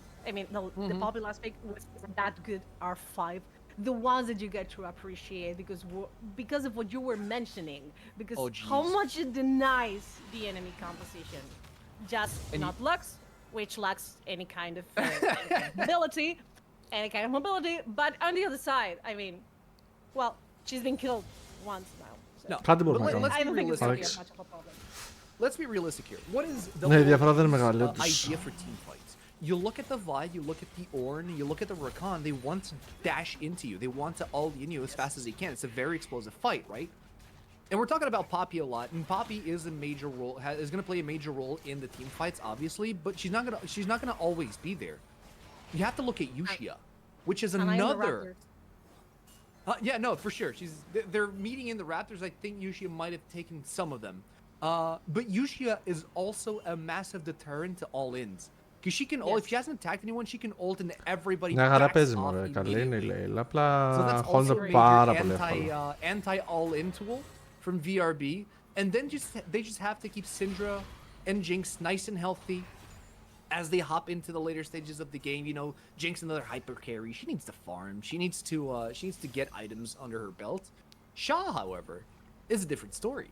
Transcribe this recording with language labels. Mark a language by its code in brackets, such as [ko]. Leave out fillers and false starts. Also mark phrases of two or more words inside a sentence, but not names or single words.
[en] I mean, the Poppy last pick was that good. R5, the ones that you get to appreciate because of what you were mentioning, because how much it denies the enemy composition, just not Lux, which lacks any kind of mobility, But on the other side, I mean, well, she's been killed once now. So. No, [el] Κάτι μπορούμε [en] but [el] να [en] let's I be don't think it's gonna be realistic. much of a problem. Let's be realistic here. What is [el] Ναι, η διαφορά δεν είναι [en] WLG's, [el] μεγάλη, όντως. [en] idea for team fights? You look at the Vi, you look at the Ornn, you look at the Rakan, they want to dash into you. They want to ult in you as fast as they can. It's a very explosive fight, right? And we're talking about Poppy a lot, and Poppy is a major role, is going to play a major role in the team fights, obviously, but she's not gonna always be there. You have to look at Yushia, which is another. Yeah, no, for sure. They're meeting in the Raptors. I think Yushia might have taken some of them. But Yushia is also a massive deterrent to all-ins. Because she can ult, if she hasn't attacked anyone, she can ult and everybody [el] Μια χαρά [en] backs [el] παίζει [en] off [el] μωρέ, καλή είναι η [en] immediately. [el] Λέιλα, απλά [en] So that's also [el] χώνεται [en] a [el] πάρα [en] major [el] πολύ εύκολα. [en] anti-all-in tool from VRB. And then they just have to keep Syndra and Jinx nice and healthy as they hop into the later stages of the game. You know, Jinx another hyper carry. She needs to farm. She needs to get items under her belt. Shaw, however, is a different story.